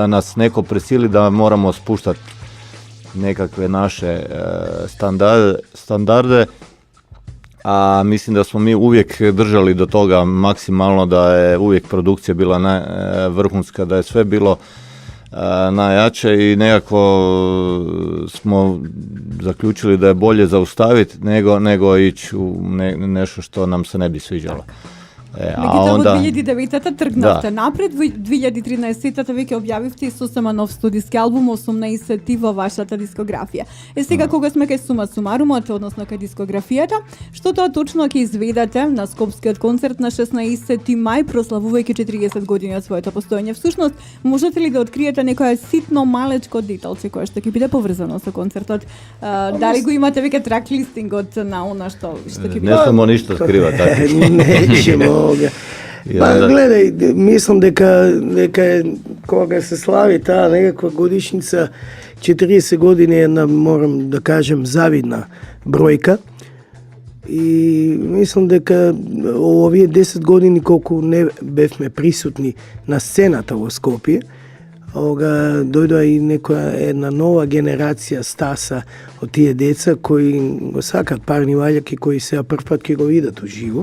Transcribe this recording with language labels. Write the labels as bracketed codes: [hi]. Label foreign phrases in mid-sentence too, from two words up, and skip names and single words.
[hr] nas neko prisili da moramo spuštati nekakve naše standarde, a mislim da smo mi uvijek držali do toga maksimalno, da je uvijek produkcija bila vrhunska, da je sve bilo najjače i nekako smo zaključili da je bolje zaustaviti nego ići u nešto što nam se ne bi sviđalo. [mk] Меѓутоа во 2009-та тргнавте напред, во 2013-та веќе објавивте сосема нов студиски албум, 18-ти во вашата дискографија. Сега кога сме кај сума сумарумот, односно кај дискографијата, што тоа точно ќе изведете на Скопскиот концерт на 16 мај, прославувајќи 40 години од своето постоење? Всушност, можете ли да откриете некоја ситно малечко деталче кое што ќе биде поврзано со концертот? Дали го имате веќе трак листингот на она што ќе биде? Не само ништо скрива така. [hr] Nećemo ovoga. [mk] Па гледај, мислим дека кога се слави та некаква годишњица 40 години је морам да кажем [hr] zavidna brojka [mk] и мислим дека у овије 10 години колку не бевме присутни на сцената у Скопје, дојдо и једна нова генерација стаса од тие деца кои го сакат парни ваљак и кои се прв пат ќе го видат уживо.